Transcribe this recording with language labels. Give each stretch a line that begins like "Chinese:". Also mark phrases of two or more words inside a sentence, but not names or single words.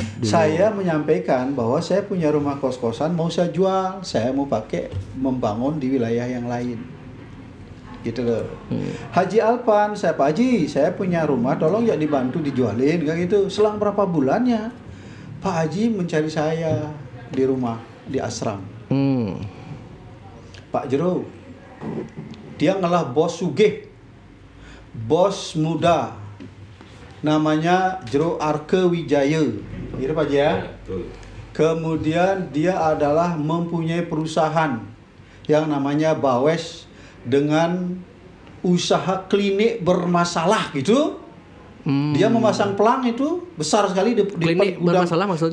Indonesian: Saya menyampaikan bahwa saya punya rumah kos-kosan mau saya jual, saya mau pakai membangun di wilayah yang lain. Gitu loh. Haji Alpan, Pak Haji, saya punya rumah, tolong ya dibantu dijualin kayak gitu. Selang berapa bulannya Pak Haji mencari saya di rumah di asram. Pak Jero, dia ngalah bos sugih, bos muda, namanya Jero Arke Wijaya, gitu Pak Haji ya. Kemudian dia adalah mempunyai perusahaan yang namanya Bawes dengan usaha klinik bermasalah gitu. Dia memasang pelang itu besar sekali di klinik bermasalah maksudnya?